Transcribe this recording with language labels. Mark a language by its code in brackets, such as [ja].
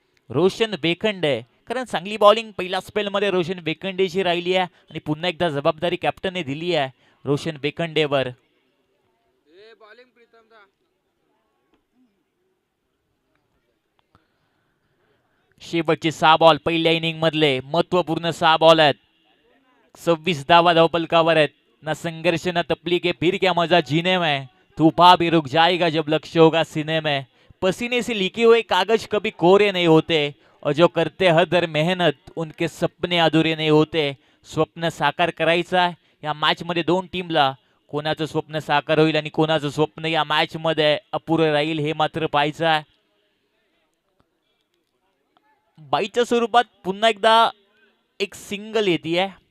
[mr] रोशन बेखंडे, कारण चांगली बॉलिंग पहिल्या स्पेल मध्ये रोशन बेखंडेची राहिली आहे आणि पुन्हा एकदा जबाबदारी कॅप्टनने दिली आहे रोशन बेखंडेवर. शेवटचे 6 बॉल पहिल्या इनिंग मधले महत्वपूर्ण 6 बॉल आहेत. 26 धावा धावपलकावर आहेत. [hi] ना संघर्ष ना तकलीफ, फिर क्या मजा जीने में, तूफान भी रुक जाएगा जब लक्ष्य होगा सीने में, पसीने से लिखे हुए कागज कभी कोरे नहीं होते और जो करते हर दर मेहनत उनके सपने अधुरे नहीं होते. [mr] स्वप्न साकार करायचं आहे या मॅच मध्ये दोन टीमला. कोणाचं स्वप्न साकार होईल आणि कोणाचं स्वप्न या मॅच मध्ये अपुरं राहील हे मात्र पाहायचं आहे. बाईच्या स्वरूपात पुन्हा एकदा एक सिंगल येते.